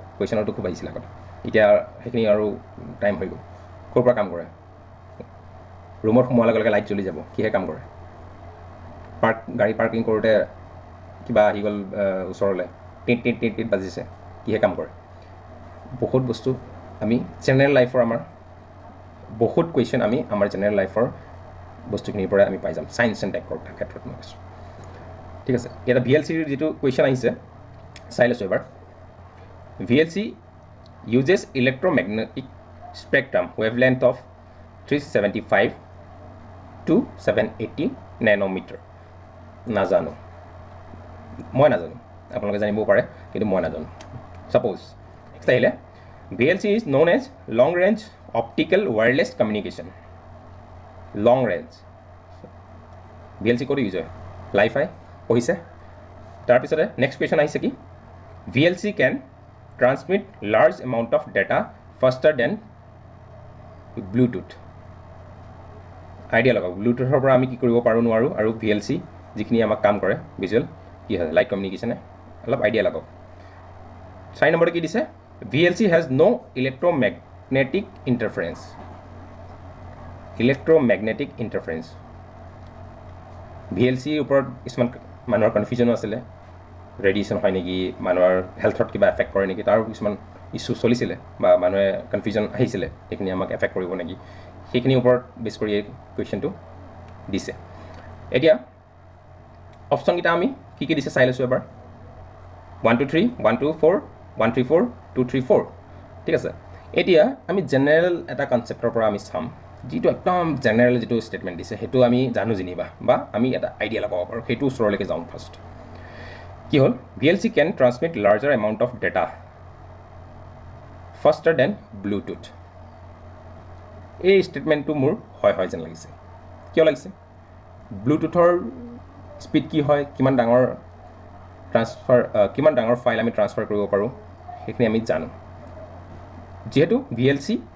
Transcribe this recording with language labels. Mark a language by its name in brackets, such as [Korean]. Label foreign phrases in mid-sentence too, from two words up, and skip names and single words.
[Assamese] কুৱেশ্যনতো খুব আহিছিলে আগতে এতিয়া সেইখিনি আৰু টাইম হৈ গ'ল ক'ৰ পৰা কাম কৰে ৰুমত সোমোৱাৰ লগে লগে লাইট জ্বলি যাব কিহে কাম কৰে গাড়ী পাৰ্কিং কৰোঁতে কিবা আহি গ'ল ওচৰলৈ টিট টিট টিট টিট বাজিছে কিহে কাম কৰে বহুত বস্তু আমি [English] general life [Assamese] আমাৰ বহুত কুৱেশ্যন আমি আমাৰ [English] general life [Assamese] বস্তুখিনিৰ পৰা আমি পাই যাম [English] science and tech [Assamese] ক্ষেত্ৰত মই কৈছোঁ ঠিক আছে এটা VLCৰ যিটো কুৱেশ্যন আহিছে চাই লৈছোঁ এবাৰ [English] VLC uses electromagnetic spectrum wavelength of 375 to 780 nanometer [Assamese] নাজানো মই নাজানো আপোনালোকে জানিব পাৰে কিন্তু মই [English] নাজানো suppose next আহিলে VLC is known as long range optical wireless communication long range VLC ক'ত [Assamese] ইউজ হয় লাইফাই পঢ়িছে তাৰপিছতে [English] next question [Assamese] আহিছে কি [English] VLC can transmit large amount of data faster than Bluetooth [Assamese] আইডিয়া লগাওক ব্লুটুথৰ পৰা আমি কি কৰিব পাৰোঁ নোৱাৰোঁ আৰু VLC যিখিনি আমাক কাম কৰে ভিজুৱেল কি হয় [English] light communication [Assamese] অলপ আইডিয়া লগাওক 6 নম্বৰতে কি দিছে [English] VLC has no electromagnetic interference [Assamese] VLC ওপৰত কিছুমান মানুহৰ কনফিউজনো আছিলে ৰেডিয়েশ্যন হয় নেকি মানুহৰ হেল্থত কিবা এফেক্ট কৰে নেকি তাৰ কিছুমান ইছ্যু চলিছিলে বা মানুহে কনফিউজন আহিছিলে সেইখিনি আমাক এফেক্ট কৰিব নেকি সেইখিনি ওপৰত বেছ কৰি এই কুৱেশ্যনটো দিছে এতিয়া অপশ্যনকেইটা আমি কি কি দিছে চাই লৈছোঁ এবাৰ 1 2 3 1 2 4 1 3 4 2 3 4 ঠিক আছে এতিয়া আমি জেনেৰেল এটা কনচেপ্টৰ পৰা আমি চাম যিটো একদম জেনেৰেল যিটো ষ্টেটমেণ্ট দিছে সেইটো আমি জানো যেনিবা বা আমি এটা আইডিয়া লগাব পাৰোঁ সেইটো ওচৰলৈকে যাওঁ ফাৰ্ষ্ট কি হ'ল [English] VLC can transmit larger amount of data faster than Bluetooth [Assamese] এই ষ্টেটমেণ্টটো মোৰ হয় যেন লাগিছে কিয় লাগিছে [English] Bluetooth speed [Assamese] কি হয় কিমান ডাঙৰ ফাইল আমি ট্ৰান্সফাৰ কৰিব পাৰোঁ সেইখিনি আমি জানো যেহেতু VLC